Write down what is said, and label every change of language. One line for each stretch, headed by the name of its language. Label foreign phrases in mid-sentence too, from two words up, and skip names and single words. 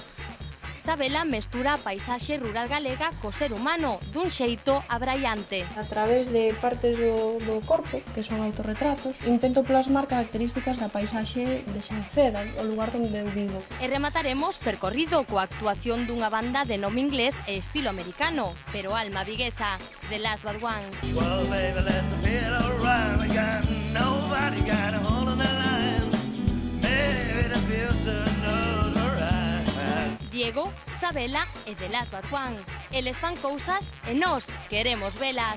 Galician: Sabela mestura a paisaxe rural galega co ser humano dun xeito abraiante. A través de partes do corpo, que son autorretratos, intento plasmar características da paisaxe de Xanceda, o lugar onde eu vivo. E remataremos percorrido coa actuación dunha banda de nome inglés e estilo americano, pero alma viguesa, The Last But One.
English: Well, baby, let's feel alright. We got nobody got a hold on the line. Maybe the future knows alright.
Galician: Diego, Sabela e The Last But One. Eles fan cousas e nós queremos velas.